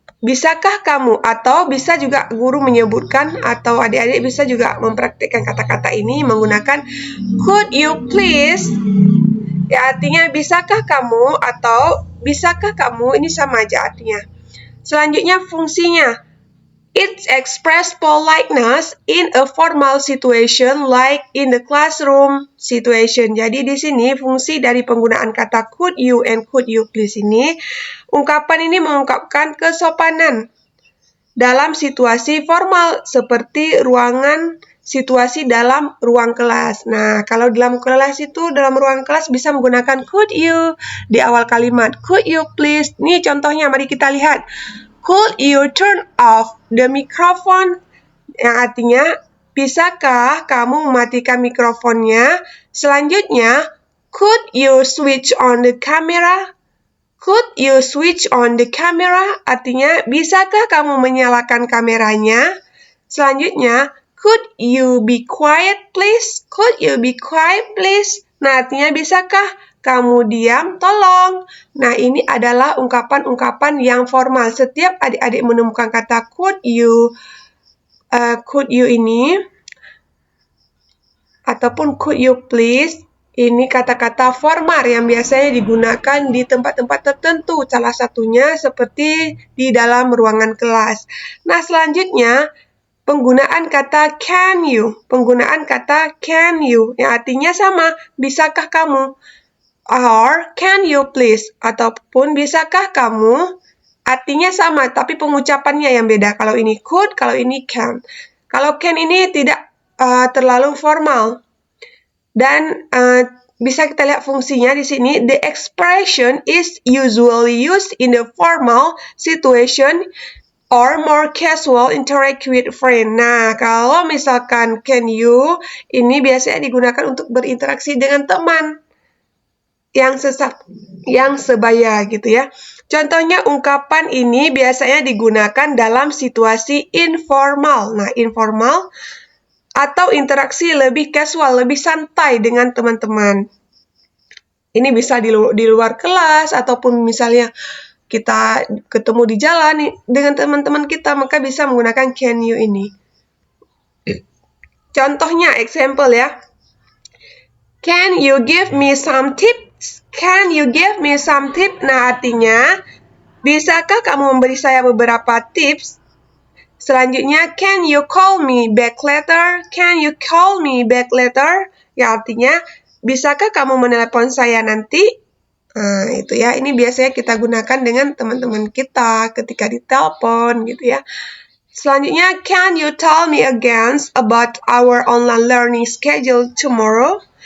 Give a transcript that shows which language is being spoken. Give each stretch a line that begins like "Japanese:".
Indonesian: Bisakah kamu, atau bisa juga guru menyebutkan atau adik-adik bisa juga mempraktikkan kata-kata ini menggunakan
English: could you please.
Indonesian: Ya, artinya bisakah kamu atau bisakah kamu, ini sama aja artinya. Selanjutnya fungsinya.
English: It express politeness in a formal situation like in the classroom situation.
Indonesian: Jadi di sini fungsi dari penggunaan kata
English: could you and could you please
Indonesian: ini, ungkapan ini mengungkapkan kesopanan dalam situasi formal seperti situasi dalam ruang kelas. Nah, kalau dalam kelas itu, dalam ruang kelas bisa menggunakan could you di awal kalimat.
English: Could you please?
Indonesian: Ini contohnya, mari kita lihat.
English: Could you turn off the microphone?
Indonesian: Yang artinya, bisakah kamu mematikan mikrofonnya?
English: Selanjutnya, could you switch on the camera? Could you switch on the camera?
Indonesian: Artinya, bisakah kamu menyalakan kameranya?
English: Selanjutnya, could you be quiet please? Could you be quiet please?
Indonesian: Nah, artinya bisakah kamu diam? Tolong. Nah, ini adalah ungkapan-ungkapan yang formal. Setiap adik-adik menemukan kata
English: could you
Indonesian: ini, ataupun
English: could you please,
Indonesian: ini kata-kata formal yang biasanya digunakan di tempat-tempat tertentu. Salah satunya seperti di dalam ruangan kelas. Nah, selanjutnya, penggunaan kata
English: can you.
Indonesian: Penggunaan kata
English: can you,
Indonesian: yang artinya sama, bisakah kamu?
English: Or can you please,
Indonesian: ataupun bisakah kamu, artinya sama, tapi pengucapannya yang beda. Kalau ini could, kalau ini can. Kalau can ini tidak terlalu formal. Dan bisa kita lihat fungsinya di sini.
English: The expression is usually used in the formal situation or more casual interact with friend.
Indonesian: Nah, kalau misalkan
English: can you,
Indonesian: ini biasanya digunakan untuk berinteraksi dengan teman. yang sebaya gitu ya. Contohnya ungkapan ini biasanya digunakan dalam situasi informal. Nah, informal atau interaksi lebih casual, lebih santai dengan teman-teman. Ini bisa di luar kelas ataupun misalnya kita ketemu di jalan dengan teman-teman kita, maka bisa menggunakan
English: can you
Indonesian: ini. Contohnya, example ya.
English: Can you give me some tips? Can you give me some tips?
Indonesian: Nah, artinya, bisakah kamu memberi saya beberapa tips?
English: Selanjutnya, can you call me back later? Can you call me back later?
Indonesian: Ya, artinya, bisakah kamu menelepon saya nanti? Nah, itu ya. Ini biasanya kita gunakan dengan teman-teman kita ketika ditelepon gitu ya.
English: Selanjutnya, can you tell me again about our online learning schedule tomorrow?